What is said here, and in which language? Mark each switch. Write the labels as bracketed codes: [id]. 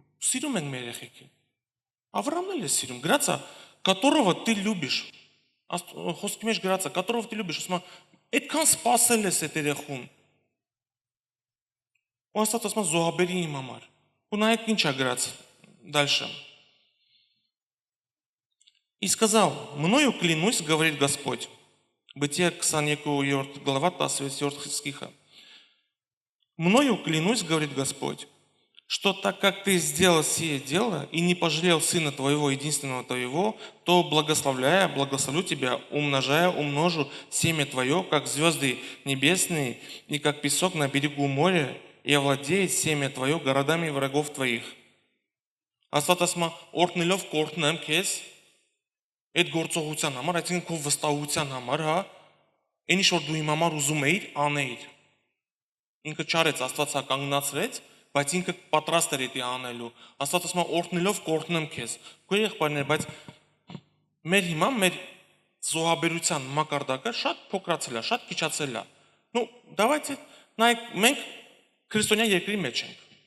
[hy] Սիրում ենք մեր երեխեքին։ Ավրամն էլ է սիրում, գրածա, [ru] которого ты любишь։ [hy] Խոսքի մեջ գրածա, которого ты любишь, ասում է, այդքան սпасել ես այդ երեխուն։ Ու Աստված ասում է զոհաբերի իմ համար։ Ու նայեք ինչ է գրած дальше. [ru] И сказал: мною клянусь, говорит Господь. Бытие 22 глава 24 стиха. Мною клянусь, говорит Господь, что так как ты сделал сие дело и не пожалел сына твоего, единственного твоего, то благословляя, благословлю тебя, умножая, умножу семя твое, как звезды небесные, и как песок на берегу моря, и овладеет семя твое городами врагов твоих. [hy] Աստված ասում է, օրհնելով կօրհնեմ քեզ այդ գործողության համար, այսինքն քո վստահության համար, հա, այն ինչ որ դու իմ համար ուզում էիր, անեիր։ Ինքը չարեց, Աստված հա կանգնացրեց, բայց ինքը պատրաստ էր դա անելու։ Աստված ասում է, օրհնելով կօրհնեմ քեզ։ Քո եղբայրներ, բայց մեր հիմա մեր զոհաբերության մակարդակը շատ փոքրացել է, շատ քիչացել է։ [ru] Ну, давайте [hy] նայեք, մենք քրիստոնյա երկրի մեջ ենք։